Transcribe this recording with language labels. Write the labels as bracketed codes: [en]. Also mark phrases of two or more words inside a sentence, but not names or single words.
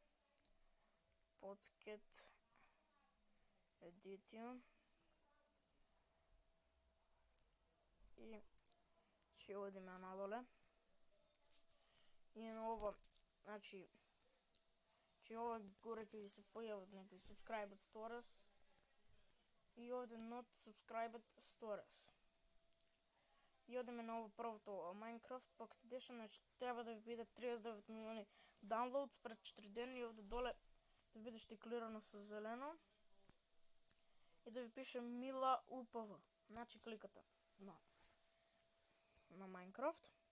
[mk] Pocket Edition и ќе одиме надоле и на ова, значи ова горе ќе ви се појават некои [en] subscribed stores [mk] и овде [en] not subscribed stores. [mk] И одиме на ово првото Minecraft Pocket Edition, значи треба да ви биде 39 милиони downloads пред 4 дена и овде доле да биде штиклирано со зелено и да ви пише Мила УПВ. Значи кликате на Minecraft.